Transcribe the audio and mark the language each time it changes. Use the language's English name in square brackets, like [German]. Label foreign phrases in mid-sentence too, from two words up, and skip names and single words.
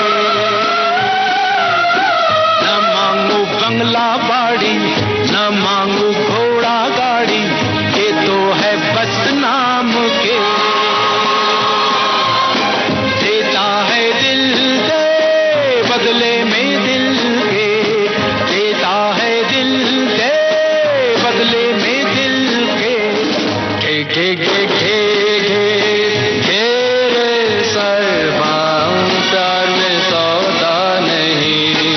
[Hindi] न मांगू बंगला बाड़ी, न मांगू घोड़ा गाड़ी, ये तो है बस नाम के। देता है दिल दे बदले में दिल के, देता है दिल दे बदले में दिल के। [Marathi] घे घे घे घे रे सरबा, [Hindi] प्यार में सौदा नहीं।